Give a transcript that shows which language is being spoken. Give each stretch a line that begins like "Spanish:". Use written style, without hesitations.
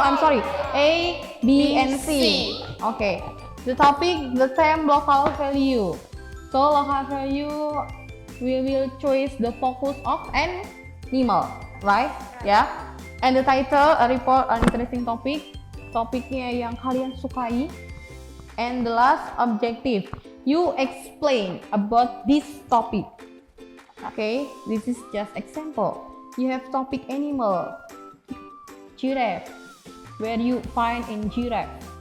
English: I'm sorry. A, B, and C. Okay. The topic, the same local value. So local value, we will choose the focus of animal, right? Yeah. And the title, a report on interesting topic.
Indonesian: Topiknya yang kalian sukai.
English: And the last objective, you explain about this topic. Okay, this is just example. You have topic animal, giraffe. Where you find in giraffe?